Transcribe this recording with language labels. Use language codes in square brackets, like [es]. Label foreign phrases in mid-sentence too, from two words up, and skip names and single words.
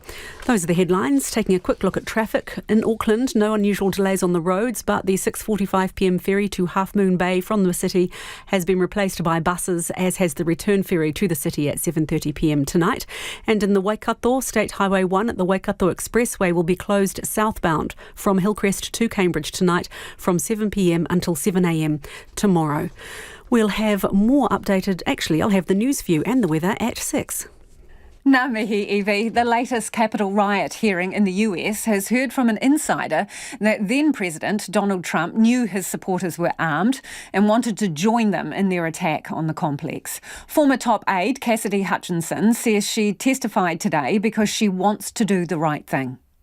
[en] Those are the headlines. Taking a quick look at traffic in Auckland, no unusual delays on the roads, but the 6:45pm ferry to Half Moon Bay from the city has been replaced by buses, as has the return ferry to the city at 7:30pm tonight. And in the Waikato, State Highway 1 at the Waikato Expressway will be closed southbound from Hillcrest to Cambridge tonight from 7pm until 7am tomorrow. We'll have more updated, I'll have the news for you and the weather at 6. [mi] Ngā mihi, Evie. [en] The latest Capitol riot hearing in the US has heard from an insider that then-President Donald Trump knew his supporters were armed and wanted to join them in their attack on the complex. Former top aide Cassidy Hutchinson says she testified today because she wants to do the right thing.